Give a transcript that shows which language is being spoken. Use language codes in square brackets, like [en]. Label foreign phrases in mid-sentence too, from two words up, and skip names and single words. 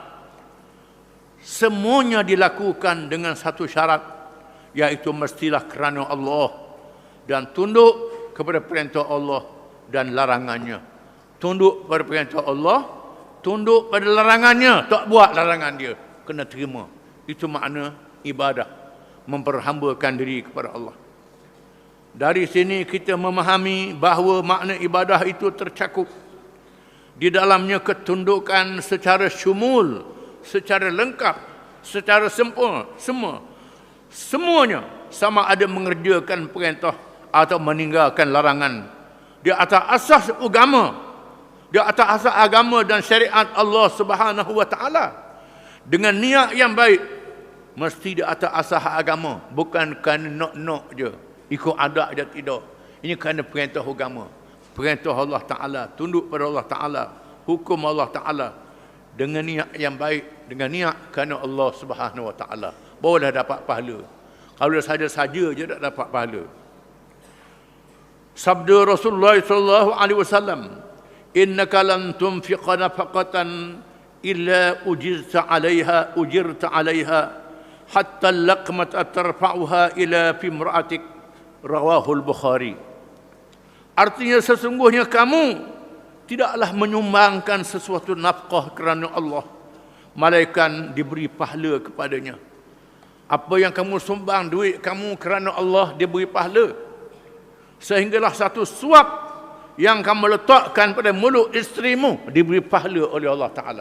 [ms] Semuanya dilakukan dengan satu syarat, iaitu mestilah kerana Allah dan tunduk kepada perintah Allah dan larangannya. Tunduk pada perintah Allah, tunduk pada larangannya, tak buat larangan dia, kena terima. Itu makna ibadah, memperhambakan diri kepada Allah. Dari sini kita memahami bahawa makna ibadah itu tercakup di dalamnya ketundukan secara syumul, secara lengkap, secara sempurna, semuanya sama ada mengerjakan perintah atau meninggalkan larangan di atas asas agama, di atas asas agama dan syariat Allah [ar] سبحانه وتعالى [ms] dengan niat yang baik, mesti di atas asas agama, bukan kerana nok-nok je, ikut adat je, tidak. Ini kerana perintah agama, perintah Allah taala, tunduk pada Allah taala, hukum Allah taala dengan niat yang baik, dengan niat kerana Allah [ar] سبحانه وتعالى, [ms] barulah dapat pahala. Kalau saja-saja je tak dapat pahala. Sabda Rasulullah [ar] صلى الله عليه وسلم، إنك لن تنفق نفقة إلا أجرت عليها حتى اللقمة ترفعها إلى في امرأتك، رواه البخاري. [ms] Artinya sesungguhnya kamu tidaklah menyumbangkan sesuatu nafkah kerana Allah, malaikat diberi pahala kepadanya. Apa yang kamu sumbang, duit kamu kerana Allah, dia beri pahala. Sehinggalah satu suap yang kamu letakkan pada mulut isterimu diberi pahala oleh Allah Ta'ala.